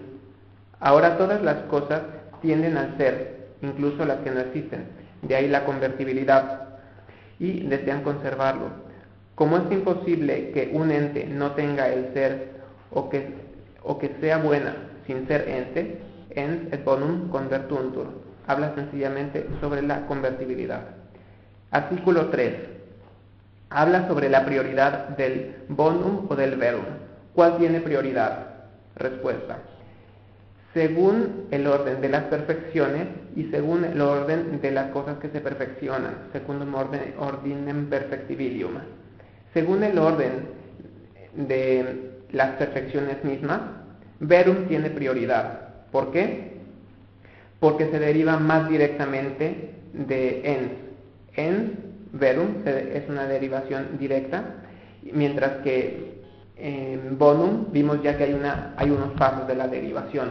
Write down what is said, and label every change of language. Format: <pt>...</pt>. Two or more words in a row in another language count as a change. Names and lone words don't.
<es>Ahora todas las cosas tienden al ser, incluso las que no existen, de ahí la convertibilidad, y desean conservarlo. Como es imposible que un ente no tenga el ser o que sea buena sin ser ente,</es> <la>ens et bonum convertuntur.</la> <es>Habla sencillamente sobre la convertibilidad. Artículo 3. Habla sobre la prioridad del bonum o del verum. ¿Cuál tiene prioridad? Respuesta. Según el orden de las perfecciones y según el orden de las cosas que se perfeccionan,</es> <la>secundum ordinem perfectibilium.</la> <es>Según el orden de las perfecciones mismas, verum tiene prioridad. ¿Por qué? Porque se deriva más directamente de ens.</es> <la>Ens, verum,</la> <es>es una derivación directa, mientras que en bonum vimos ya que hay unos pasos de la derivación.</es>